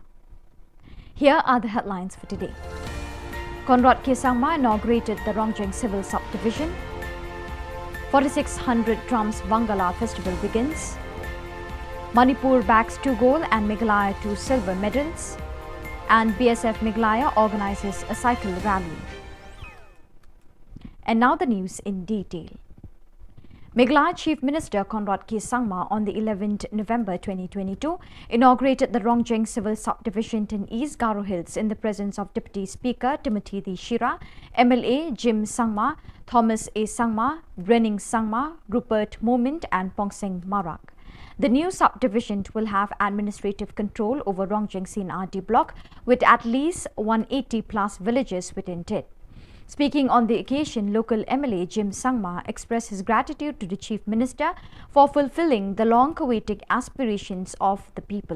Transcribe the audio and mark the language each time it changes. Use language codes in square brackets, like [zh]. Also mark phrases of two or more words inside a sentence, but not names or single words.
[en] Here are the headlines for today. Conrad K. Sangma inaugurated the Rongjeng Civil Subdivision. 4600 Drums Bangala Festival begins. Manipur backs 2 gold and Meghalaya 2 silver medals. And BSF Meghalaya organizes a cycle rally. And now the news in detail. Meghalaya Chief Minister Conrad K. Sangma on the 11th November 2022 inaugurated the Rongjeng Civil Subdivision in East Garo Hills in the presence of Deputy Speaker Timothy D. Shira, MLA Jim Sangma, Thomas A. Sangma, Brenning Sangma, Rupert Moment and Pongseng Marak. The new subdivision will have administrative control over Rongjeng CNRD block with at least 180 plus villages within it. Speaking on the occasion, local MLA Jim Sangma expressed his gratitude to the Chief Minister for fulfilling the long-awaited aspirations of the people.